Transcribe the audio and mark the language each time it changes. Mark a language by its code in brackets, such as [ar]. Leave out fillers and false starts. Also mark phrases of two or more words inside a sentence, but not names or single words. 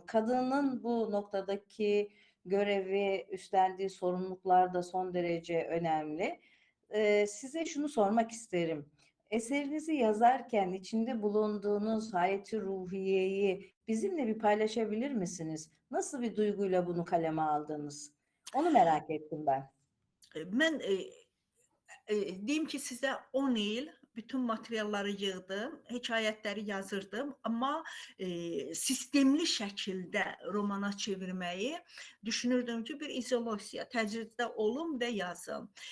[tr] Kadının bu noktadaki görevi, üstlendiği sorumluluklar da son derece önemli. Size şunu sormak isterim. Eserinizi yazarken içinde bulunduğunuz hayati ruhiyeyi bizimle bir paylaşabilir misiniz? Nasıl bir duyguyla bunu kaleme aldınız? Onu merak ettim ben. [az] Mən deyim ki, sizə 10 il bütün materialları yığdım, hekayətləri yazırdım, amma sistemli şəkildə romana çevirməyi düşünürdüm ki, bir izolasiya, təcriddə olum və yazım.